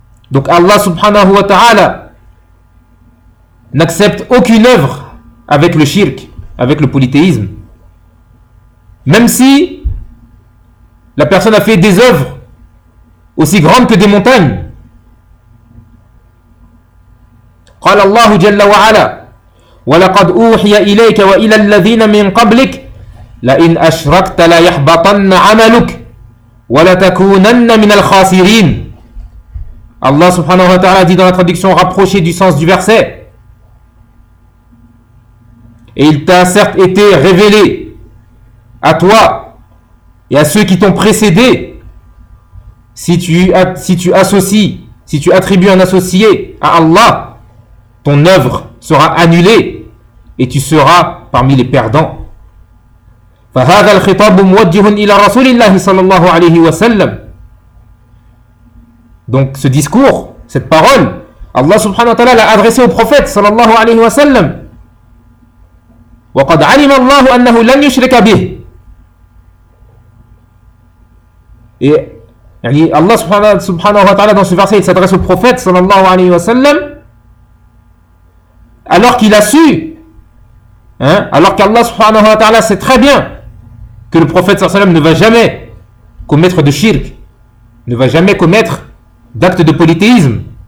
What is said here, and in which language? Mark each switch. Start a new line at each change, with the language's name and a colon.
French: Donc Allah subhanahu wa ta'ala n'accepte aucune œuvre avec le shirk, avec le polythéisme. Même si la personne a fait des œuvres aussi grandes que des montagnes.
Arabic: قال الله جل وعلا ولقد أوحي إليك وإلى الذين من قبلك لئن أشركت ليحبطن عملك ولتكونن من الخاسرين.
French: Allah subhanahu wa ta'ala dit dans la traduction rapprochée du sens du verset: et il t'a certes été révélé à toi et à ceux qui t'ont précédé si tu attribues un associé à Allah, ton œuvre sera annulée et tu seras parmi les perdants.
Arabic: فهذا الخطاب موجه الى رسول الله صلى الله عليه وسلم.
French: Donc ce discours, cette parole, Allah subhanahu wa ta'ala l'a adressé au prophète صلى الله عليه وسلم.
Arabic: وقد علم الله انه لن يشرك به.
French: Et يعني Allah subhanahu wa ta'ala dans ce verset, il s'adresse au prophète صلى الله عليه وسلم alors qu'il a su, hein, alors qu'Allah subhanahu wa ta'ala sait très bien que le prophète sallallahu alayhi wa sallam ne va jamais commettre de shirk, ne va jamais commettre d'acte de polythéisme.